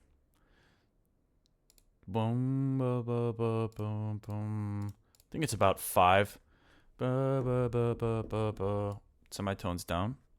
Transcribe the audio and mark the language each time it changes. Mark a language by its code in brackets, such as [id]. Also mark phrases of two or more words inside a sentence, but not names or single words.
[en] Boom, ba, ba, ba, boom, boom. I think it's about 5. Ba, ba, ba, ba, ba, ba. Semitones down.